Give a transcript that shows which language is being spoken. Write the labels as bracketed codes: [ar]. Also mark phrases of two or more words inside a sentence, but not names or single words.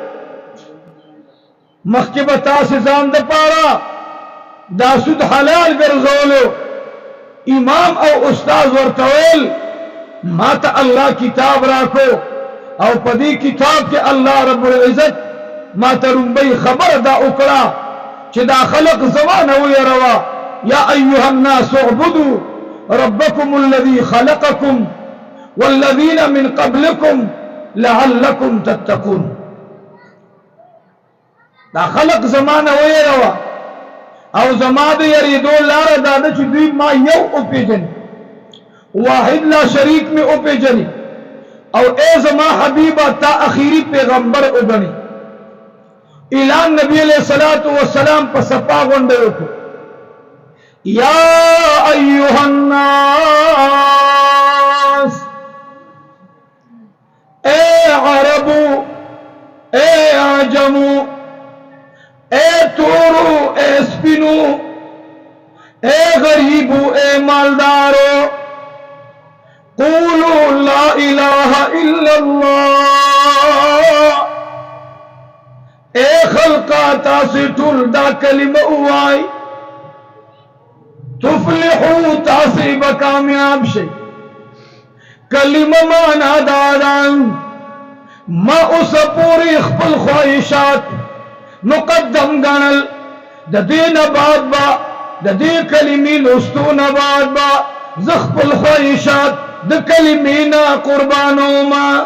[ps] مخکې به تاسې ځان دپاره دا سود حلال ګرځولو امام او استاد ورته ویل ما ته الله کتاب راکو او په دې کتاب کې الله رب العزت ما ته لومبۍ خبره دا وکړه چې دا خلق زما نه ویروه [ar] یا ایها الناس اعبدوا ربکم الذي خلقکم والذین من قبلکم لعلکم تتقون [ps] دا خلق زما نه ویروه او زما د یریدو لاره دا ده چې دوی ما یو وپېژني واحد لا شریک مې وپېژني او ای زما حبیبه تا اخیری پیغمبر وګڼي اعلان نبی [ar] علیہ الصلوۃ والسلام [ps] په صفا غونډه وکړو [ar] یا ایها الناس [ps] اے عربو اے عجمو اے تورو اے سپینو اے غریبو اے مالدارو [ar] قولوا لا الہ الا اللہ [ps] اے خلقا تاسی ټول دا کلمه وای تفلحو تاسی بکامیاب شي کلمه معنا دادان ما اوس پوری خپل خواهشات مقدم ګڼل د دې نه بعد به د دې کلمې لوستو نه بعد به زه خپل خواهشات د کلمې نه قربانومه